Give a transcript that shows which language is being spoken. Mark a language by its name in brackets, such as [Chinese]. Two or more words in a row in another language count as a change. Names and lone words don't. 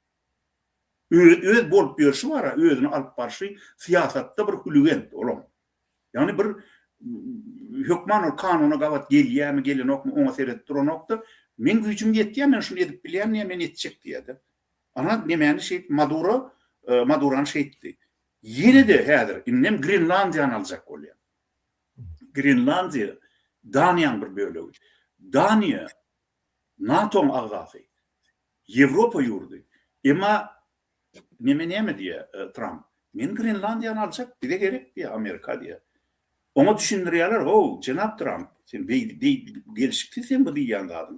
[Turkmen] Öýde bolup ýörşi bar, öýdüni alyp barşy siýasatda bir hulugent olam. Yani bir hükman kanuna gavat gelýärmi gelenokmy oňa seredip duranokda men güýçüm ýetdi, men şunu edip bilýän, men etjek diýdi. Ana nemäni şey Maduran şeydi. Yine de häzir innem Grenlandiýany aljak bolýar. Grenlandiýa Daniýanyň bir bölegi. Daniýa NATO'nun agzasy. Ýewropa ýurdy. Emma neme diýe Trump. Men Grenlandiýany aljak, bile gerek diýe Amerika diýe. Ona düşündirýärler, "O, jenap Trump, sen gelişikli sen bu diýen adam.